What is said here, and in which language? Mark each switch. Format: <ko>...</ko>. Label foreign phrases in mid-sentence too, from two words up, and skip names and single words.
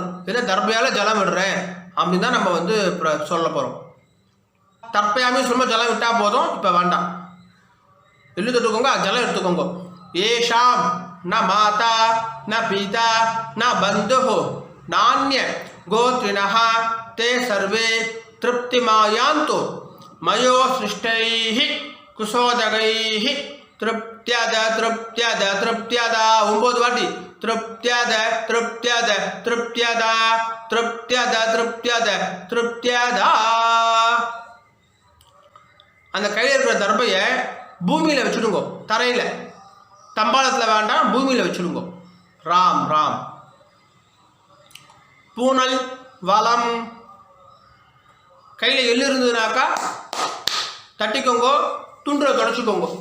<ta>இதை தர்பையால் ஜலம் விடுறேன் அப்படின்னு தான் நம்ம சொல்ல போகிறோம். தர்பையாமே சொல்லும்போது ஜலம் விட்டால் போதும், இப்போ வேண்டாம். எள்ளு தொட்டுக்கோங்க, ஜலம் எடுத்துக்கோங்க.</ta> <sa>एषां न माता न पिता न बन्धु नान्य गोत्रिणः ते सर्वे तृप्तिमायान्तु मयो सृष्टैः कुशोदगैः तृप्त्यद तृप्त्यद तृप्त्यद 9 வாட்டி तृप्त्यद तृप्त्यद तृप्त्यद तृप्त्यद तृप्त्यद तृप्त्यद.</sa> <ta>அந்த கையில் இருக்கிற தர்பையை பூமியில் வச்சுடுங்கோ, தரையில். தம்பாளத்தில் வேண்டாம், பூமியில் வச்சுடுங்கோ. ராம் ராம். பூனல் வலம். கையில் எள்ளு இருந்ததுனாக்கா தட்டிக்கோங்கோ, துண்டில் தொடச்சிக்கோங்க.</ta>